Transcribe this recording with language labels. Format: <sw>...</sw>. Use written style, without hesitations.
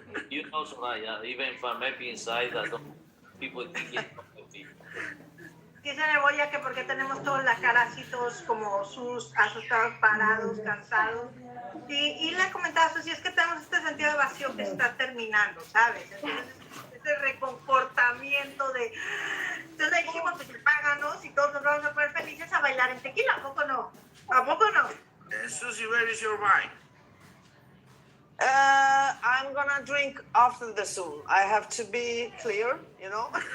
<en>You know, Soraya, even if I'm happy inside, I don't. People think it's not happy.</en> <es>Dice Neboya que porque tenemos toda la cara así, todos como asustados, parados, cansados. Y le comentaba, si es que tenemos este sentido de vacío que está terminando, ¿sabes? Entonces, ese reconfortamiento de... Entonces le dijimos, pues páganos y todos nos vamos a poner felices a bailar en tequila, ¿a poco no? ¿A poco no?</es> <en>Susie, where is your wine? I'm gonna drink after the Zoom. I have to be clear, you know.</en>